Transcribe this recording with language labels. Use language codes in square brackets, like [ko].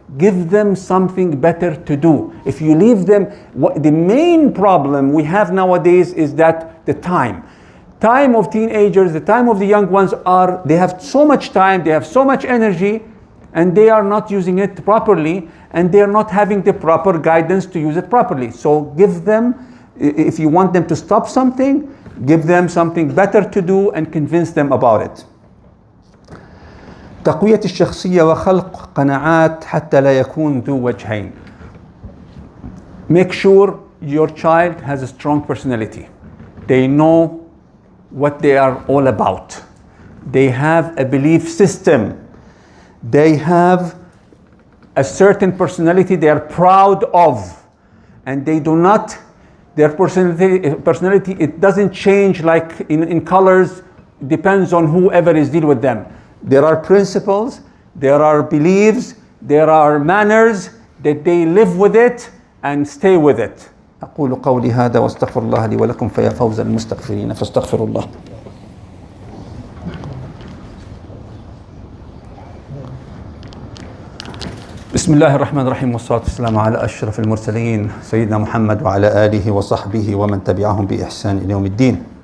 [en] Give them something better to do. If you leave them, the main problem we have nowadays is that the time of teenagers, the time of the young ones they have so much time, they have so much energy, and they are not using it properly, and they are not having the proper guidance to use it properly. So give them, if you want them to stop something, give them something better to do and convince them about it. [ar] تقوية الشخصية وخلق قناعات حتى لا يكون ذو وجهين. [en] Make sure your child has a strong personality. They know what they are all about. They have a belief system. They have a certain personality they are proud of. And they do not, their personality, it doesn't change like in colors, depends on whoever is dealing with them. There are principles, there are beliefs, there are manners that they live with it, and stay with it. [ar] أقول قولي هذا واستغفر الله لي ولكم فيا فوز المستغفرين فاستغفروا الله. بسم الله الرحمن الرحيم والصلاة والسلام على أشرف المرسلين سيدنا محمد وعلى آله وصحبه ومن تبعهم بإحسان إلى يوم الدين.